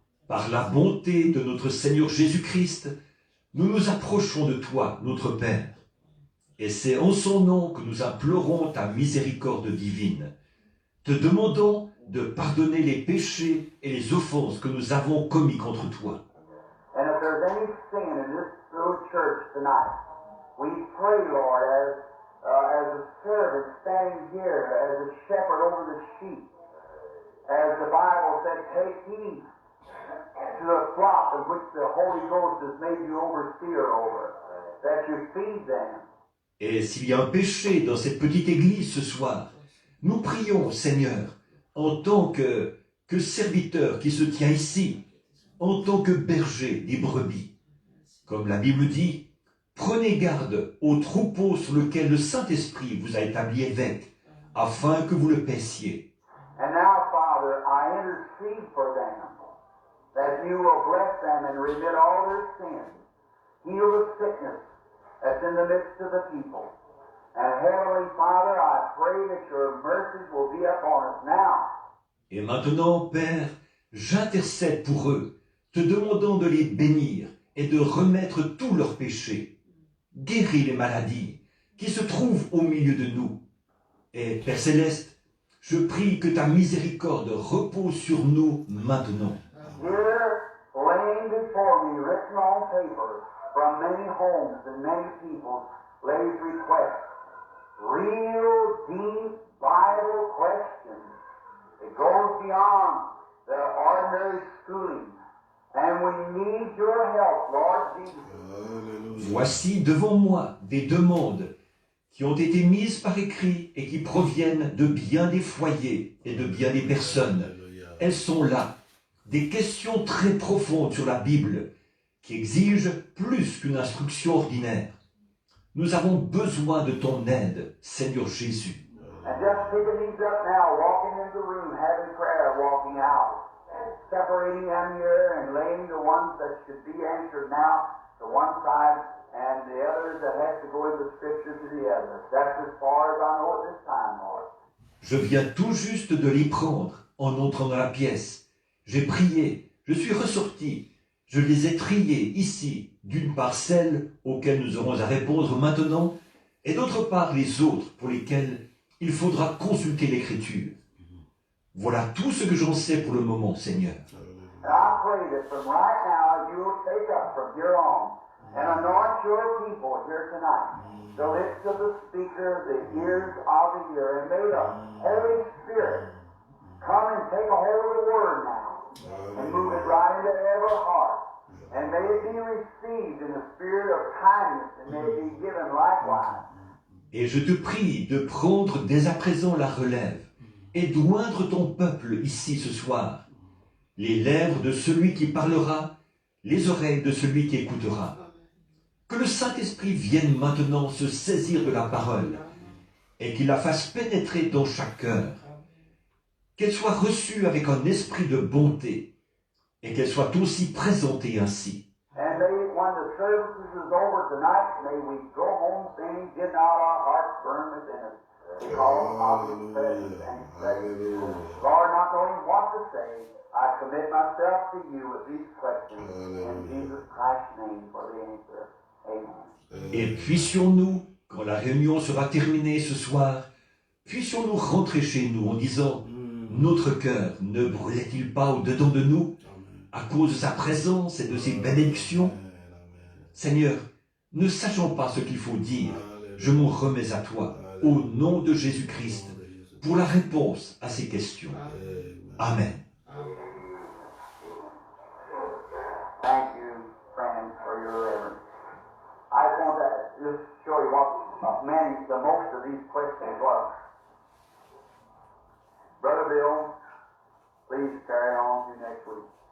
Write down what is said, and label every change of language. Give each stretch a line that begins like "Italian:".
French: Par la bonté de notre Seigneur Jésus-Christ, nous nous approchons de toi, notre Père. Et c'est en son nom que nous implorons ta miséricorde divine. Te demandons de pardonner les péchés et les offenses que nous avons commis contre toi.
English: And if there's any sin in this little church tonight, we pray, Lord, as a servant standing here, as a shepherd over the sheep, as the Bible said, take heed to the flock of which the Holy Ghost has made you overseer over, that you feed them.
French: Et s'il y a un péché dans cette petite église ce soir, nous prions, Seigneur, en tant que serviteur qui se tient ici, en tant que berger des brebis. Comme la Bible dit, prenez garde au troupeau sur lequel le Saint-Esprit vous a établi évêque, afin que vous le paissiez.
English: And now, Father, I intercede for them, that you will bless them and remit all their sins, heal the sickness that's in the midst of the people. And Heavenly Father, I pray that your mercies will be upon us now.
French: Et maintenant, Père, j'intercède pour eux, te demandant de les bénir et de remettre tous leurs péchés. Guéris les maladies qui se trouvent au milieu de nous. Et Père Céleste, je prie que ta miséricorde repose sur nous maintenant.
English: Here, laying before me, written on paper, from many homes and many people, lays requests. Real, deep Bible questions. It goes beyond the ordinary schooling. And we need your help, Lord Jesus.
French: Voici devant moi des demandes qui ont été mises par écrit et qui proviennent de bien des foyers et de bien des personnes. Elles sont là, des questions très profondes sur la Bible qui exigent plus qu'une instruction ordinaire. Nous avons besoin de ton aide, Seigneur Jésus.
English: And just picking these up now, walking into the room, having prayer, walking out. Separating them here and laying the ones that should be answered now to one side and the others that have to go in the scripture to the other. That's as far as I know at this time, Lord.
French: Je viens tout juste de les prendre en entrant dans la pièce. J'ai prié, je suis ressorti. Je les ai triés ici, d'une part celles auxquelles nous aurons à répondre maintenant, et d'autre part les autres pour lesquelles il faudra consulter l'Écriture. Voilà tout ce que j'en sais pour le moment, Seigneur.
English: And I pray that from right now you will take up from here on and anoint your people here tonight. The lips of the speaker, the ears of the hearer, and may the Holy Spirit come and take a hold of the word now and move it right into every heart. And may it be received in the spirit of kindness, and may it be given likewise.
French: Et je te prie de prendre dès à présent la relève et d'oindre ton peuple ici ce soir. Les lèvres de celui qui parlera, les oreilles de celui qui écoutera. Que le Saint-Esprit vienne maintenant se saisir de la parole et qu'il la fasse pénétrer dans chaque cœur. Qu'elle soit reçue avec un esprit de bonté et qu'elle soit aussi présentée ainsi.
English: And may, when the service is over tonight, may we go home saying, get out our hearts burn within us. Because of His presence and His presence. Lord, not knowing what to say, I commit myself to you with these questions. In Jesus Christ's name for the answer. Amen.
French: Et puissions-nous, quand la réunion sera terminée ce soir, puissions-nous rentrer chez nous en disant, notre cœur ne brûlait-il pas au-dedans de nous à cause de sa présence et de ses bénédictions? Seigneur, ne sachant pas ce qu'il faut dire, je m'en remets à toi, au nom de Jésus-Christ, pour la réponse à ces questions. Amen.
English: Thank you, friends, for your reverence. I want to just show you what the most of these questions was. Brother Bill, please carry on to next week.